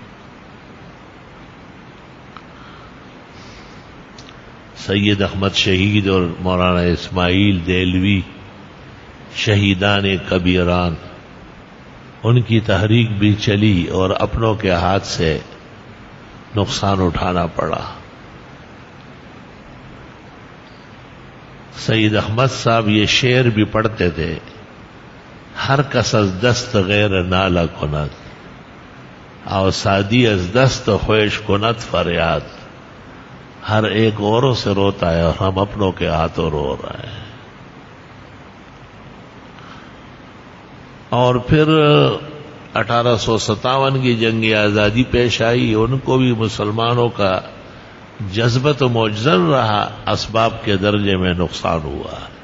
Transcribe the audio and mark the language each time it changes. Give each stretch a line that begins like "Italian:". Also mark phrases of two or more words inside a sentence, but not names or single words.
Urdu: سید احمد شہید اور مولانا اسماعیل دہلوی شہیدان کبیران، ان کی تحریک بھی چلی اور اپنوں کے ہاتھ سے نقصان اٹھانا پڑا. سید احمد صاحب یہ شعر بھی پڑھتے تھے،
Persian: ہر کس از دست غیر نالہ کند سادی از دست خویش کند فریاد.
Urdu: ہر ایک اوروں سے روتا ہے اور ہم اپنوں کے ہاتھوں رو رہے ہیں. اور پھر 1857 کی جنگ آزادی پیش آئی. ان کو بھی مسلمانوں کا جذبت و معجزن رہا، اسباب کے درجے میں نقصان ہوا.